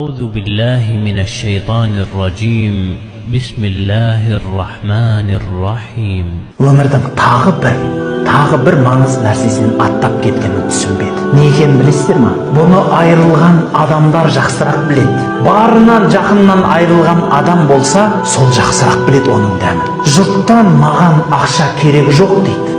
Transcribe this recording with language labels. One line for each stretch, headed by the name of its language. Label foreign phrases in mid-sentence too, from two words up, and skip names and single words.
Arabic: أعوذ بالله من الشيطان الرجيم بسم الله الرحمن الرحيم.
Kazakh: Өмірдің тағы бір маңыз нәрсесін аттап кеткенін түсінбеді. Не екенін білесіздер ме? Бұны айырылған адамдар жақсырақ біледі. Барынан жақыннан айырылған адам болса, сол жақсырақ біледі оның дәмін. Жұрттан маған ақша керек жоқ дейді.